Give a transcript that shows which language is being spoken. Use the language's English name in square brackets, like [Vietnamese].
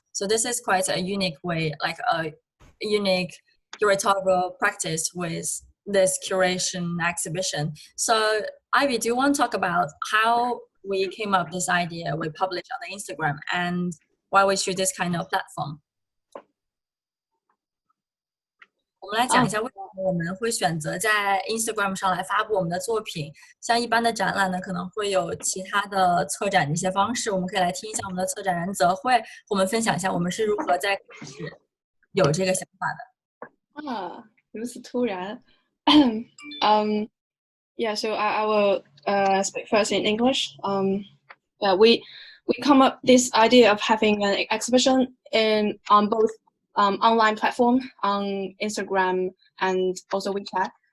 [English] So this is quite a unique way, like a unique curatorial practice with this curation exhibition. So Ivy, do you want to talk about how we came up with this idea we published on the Instagram and why we choose this kind of platform? [Chinese] 我们来讲一下为什么我们会选择在 Instagram 上来发布我们的作品。像一般的展览呢，可能会有其他的策展的一些方式，我们可以来听一下我们的策展人泽慧，和我们分享一下我们是如何在开始有这个想法的。啊，如此突然。 [English] Yeah, so I will speak first in English. Yeah, we come up this idea of having an exhibition on both online platform on Instagram and also WeChat.